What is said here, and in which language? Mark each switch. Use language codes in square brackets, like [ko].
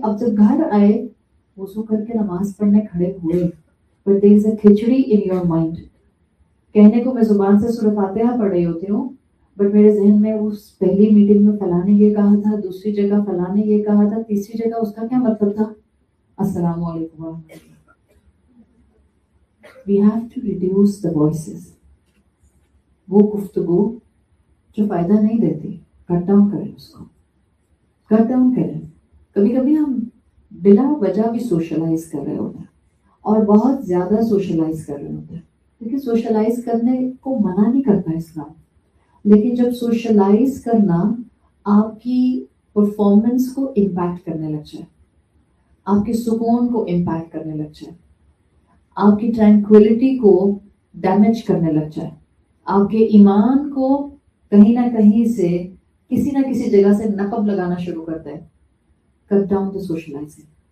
[ur] اب جب گھر آئے وضو کر کے نماز پڑھنے کھڑے ہوئے [en] But there is a khichdi in your mind. [ur] کہنے کو میں زبان سے سورۃ فاتحہ پڑھ رہی ہوتی ہوں بٹ میرے ذہن میں اس پہلی میٹنگ میں فلاں نے یہ کہا تھا، دوسری جگہ فلاں نے یہ کہا تھا، تیسری جگہ اس کا کیا مطلب تھا. [ar] السلام علیکم ورحمۃ اللہ. [en] We have to reduce the voices. [ur] وہ گفتگو جو فائدہ نہیں دیتی کٹ ڈاؤن کریں، اس کو کٹ ڈاؤن کریں. کبھی کبھی ہم بلا وجہ بھی سوشلائز کر رہے ہوتے ہیں اور بہت زیادہ سوشلائز کر رہے ہوتے ہیں. کیونکہ سوشلائز کرنے کو منع نہیں کرتا اسلام، لیکن جب سوشلائز کرنا آپ کی پرفارمنس کو امپیکٹ کرنے لگ جائے، آپ کے سکون کو امپیکٹ کرنے لگ جائے، آپ کی ٹرینکویلٹی کو ڈیمیج کرنے لگ جائے، آپ کے ایمان کو کہیں نہ کہیں سے کسی نہ کسی جگہ سے نقب لگانا شروع کرتا ہے، [en] Cut down the socialising.